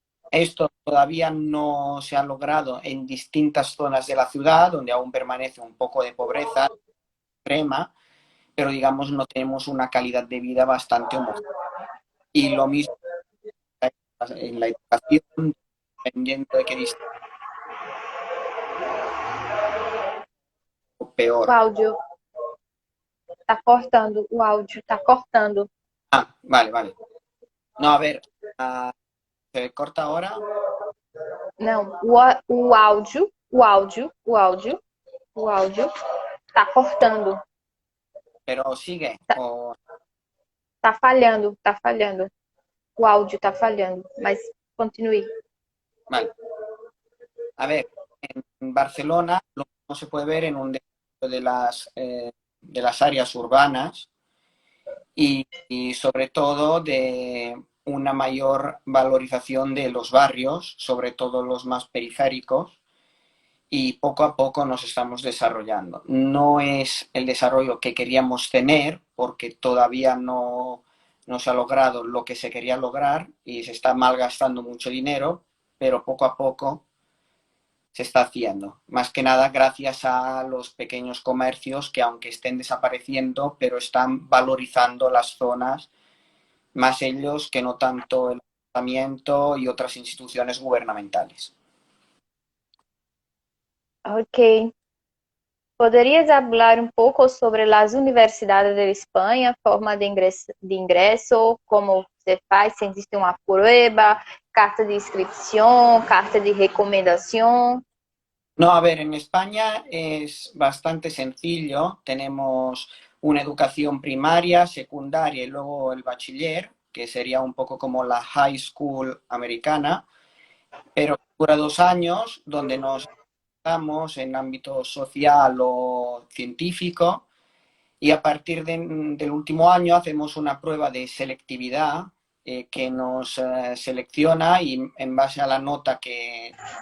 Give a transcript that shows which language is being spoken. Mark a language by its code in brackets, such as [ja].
[es] Esto todavía no se ha logrado en distintas zonas de la ciudad, donde aún permanece un poco de pobreza extrema, pero digamos no tenemos una calidad de vida bastante homogénea. Y lo mismo en la educación, dependiendo de qué distrito, O peor. [pt] áudio tá cortando, o áudio tá cortando. [es] Ah, vale, vale. No, a ver, ¿se corta ahora? [pt] Não, o áudio, o áudio tá cortando. [es] Pero sigue. [pt] Tá, O, tá falhando, tá falhando. O áudio tá falhando, mas continue. [es] vale. A ver, en Barcelona lo mismo se puede ver en un de las áreas urbanas y sobre todo de una mayor valorización de los barrios, sobre todo los más periféricos, y poco a poco nos estamos desarrollando. No es el desarrollo que queríamos tener porque todavía no se ha logrado lo que se quería lograr y se está malgastando mucho dinero, pero poco a poco se está haciendo. Más que nada gracias a los pequeños comercios que aunque estén desapareciendo, pero están valorizando las zonas, más ellos que no tanto el ayuntamiento y otras instituciones gubernamentales. Ok. [pt] Poderias falar um pouco sobre as universidades de Espanha, forma de ingresso, como se faz, se existe uma prueba, carta de inscrição, carta de recomendação? [es] No, a ver, en España es bastante sencillo. Tenemos una educación primaria, secundaria y luego el bachiller, que sería un poco como la high school americana, pero dura 2 años, donde nos estamos en ámbito social o científico, y a partir del último año hacemos una prueba de selectividad que nos selecciona y en base a la nota que